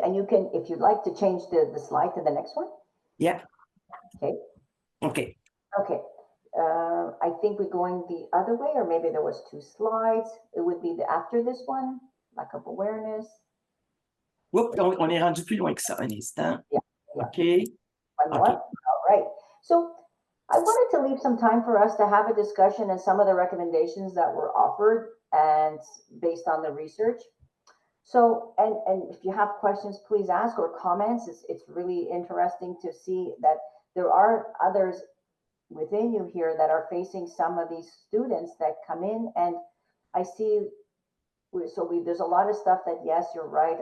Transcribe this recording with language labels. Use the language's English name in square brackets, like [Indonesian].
[English] And you can, if you'd like to change the slide to the next one. Yeah. Okay. OK. Okay. I think we're going the other way, or maybe there was 2 slides. It would be after this one, lack of awareness. [French] Oups, on est rendu plus loin que ça, un instant. [English] Yeah. Yeah. OK. One more. Okay. All right. So I wanted to leave some time for us to have a discussion and some of the recommendations that were offered and based on the research. So, and if you have questions, please ask, or comments. It's really interesting to see that there are others within you here that are facing some of these students that come in, and I see, there's a lot of stuff that, yes, you're right.